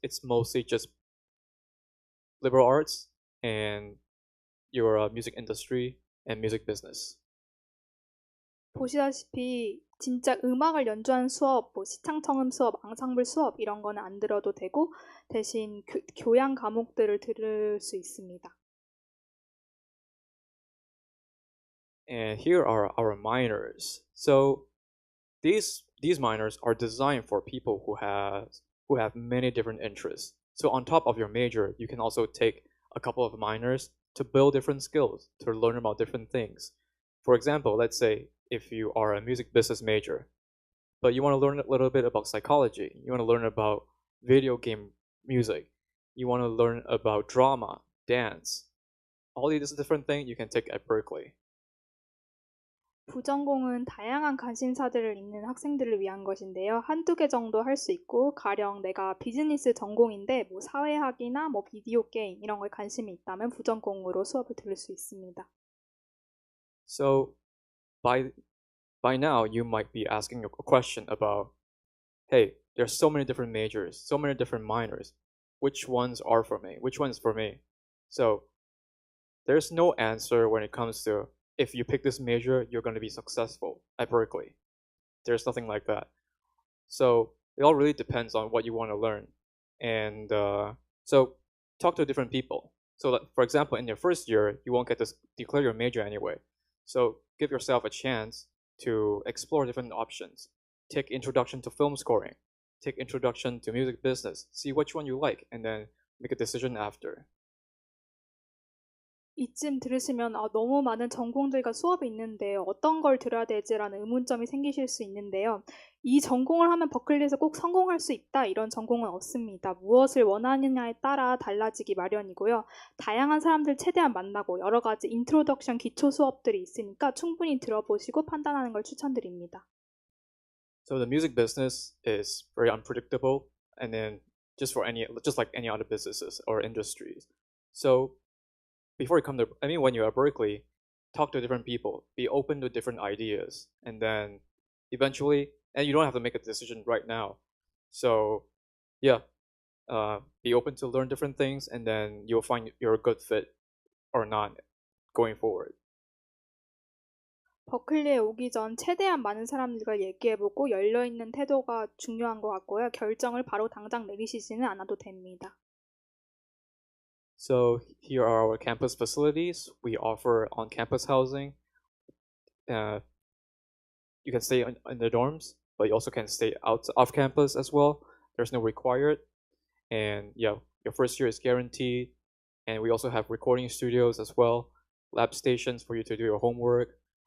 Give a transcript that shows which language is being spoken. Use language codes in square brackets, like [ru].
[en] It's mostly just liberal arts and your music industry and music business. [ko] 보시다시피 진짜 음악을 연주하는 수업, 뭐 시창청음 수업, 앙상블 수업 이런 거는 안 들어도 되고, 대신 교양 과목들을 들을 수 있습니다. [en] And here are our minors. So these minors are designed for people who have many different interests. So on top of your major, you can also take a couple of minors to build different skills, to learn about different things. For example, let's say if you are a music business major, but you want to learn a little bit about psychology, you want to learn about video game music, you want to learn about drama, dance, all these different things you can take at Berklee. [ko] 부전공은 다양한 관심사들을 잇는 학생들을 위한 것인데요. 한두 개 정도 할 수 있고, 가령 내가 비즈니스 전공인데 뭐 사회학이나 뭐 비디오 게임 이런 거에 관심이 있다면 부전공으로 수업을 들을 수 있습니다. [en] So by now you might be asking a question about, hey, there's so many different majors, so many different minors. Which ones are for me? Which one's for me? So there's no answer when it comes to if you pick this major, you're going to be successful at Berklee. There's nothing like that. So it all really depends on what you want to learn. And so talk to different people. So that, for example, in your first year, you won't get to declare your major anyway. So give yourself a chance to explore different options. Take introduction to film scoring. Take introduction to music business. See which one you like, and then make a decision after. [ko] 이쯤 들으시면 너무 많은 전공들과 수업이 있는데 어떤 걸 들어야 되지라는 의문점이 생기실 수 있는데요. 이 전공을 하면 버클리에서 꼭 성공할 수 있다 이런 전공은 없습니다. 무엇을 원하느냐에 따라 달라지기 마련이고요. 다양한 사람들 최대한 만나고 여러 가지 인트로덕션 기초 수업들이 있으니까 충분히 들어보시고 판단하는 걸 추천드립니다. [en] So the music business is very unpredictable, and then just like any other businesses or industries. So before you come to, when you're at Berklee, talk to different people, be open to different ideas, and then eventually, and you don't have to make a decision right now. So yeah, be open to learn different things, and then you'll find you're a good fit or not going forward. [ko] 버클리에 오기 전 최대한 많은 사람들과 얘기해보고 열려있는 태도가 중요한 것 같고요. 결정을 바로 당장 내리시지는 않아도 됩니다. [en] So here are our campus facilities. We offer on-campus housing. You can stay in the dorms, but you also can stay off campus as well. There's no required. And yeah, your first year is guaranteed. And we also have recording studios as well, lab stations for you to do your homework.